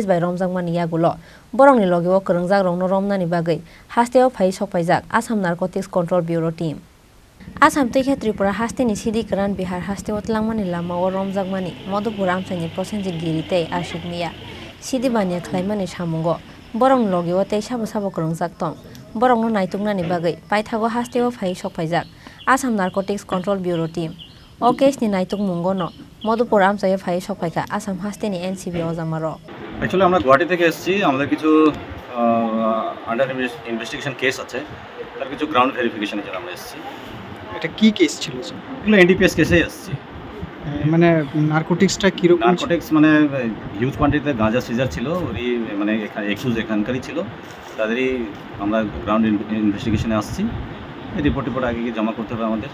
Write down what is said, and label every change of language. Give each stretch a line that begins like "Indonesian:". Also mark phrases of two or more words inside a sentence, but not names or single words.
Kok Borok: by Romjangmani Yagulo Borongni Logiwo Khorang Rongno Romnani Bagai Hasteo Phaiwi Sokphaijak Assam Narcotics Control Bureau Team Assam Tike Tripura Hasteni Sidi Khorang Bihar Hasteo Tlangmani Lama o Romjangmani Madhupur Amchaini Prosenjit Girite Ashikmiya Sidi Bania Klaimani Shamungo Borong Logiwo Tei Sabo Sabo Khorang Tong Borong no naituknani bagai paithago Hasteo Phaiwi Sokphaijak Assam Narcotics Control Bureau Team O case ni naituk mungono Madhupur Amchaio Phaiwi Sokphaijak Assam Hasteni NCBO Zamaro
Bangla: Actually আমরা গুয়াহাটি থেকে এসেছি আমাদের কিছু
English: under investigation
Bangla: কেস আছে তার কিছু
English: ground verification
Bangla: জন্য আমরা এসেছি এটা কি কেস ছিল স্যার এগুলো NDPS কেসে এসেছি মানে নারকোটিক্সটা কি রকম নারকোটিক্স মানে
English: huge quantity
Bangla: গাঁজা সিজার ছিল ওরই মানে এক্সকিউজ এখানকারই ছিল তাদেরই আমরা
English: ground investigation
Bangla: আসছি রিপোর্ট আগে গিয়ে জমা করতে হবে আমাদের